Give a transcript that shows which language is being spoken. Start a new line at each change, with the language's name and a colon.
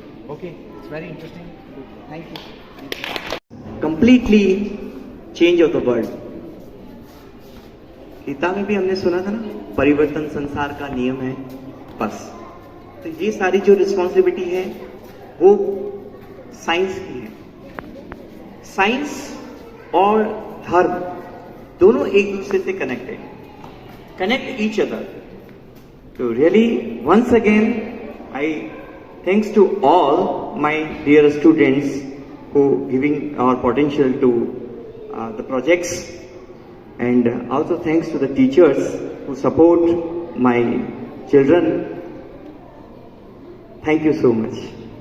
English: Okay, it's very interesting. Thank you. Completely change of the world.
Hindi: Gita में भी हमने सुना था ना, परिवर्तन संसार का नियम है, बस। तो ये सारी जो रिस्पॉन्सिबिलिटी है वो साइंस की है। साइंस और धर्म दोनों एक दूसरे से कनेक्टेड,
English: Connect each other. तो really once again I thanks to all my dear students who giving our potential to the projects, and also thanks to the teachers who support my children. Thank you so much.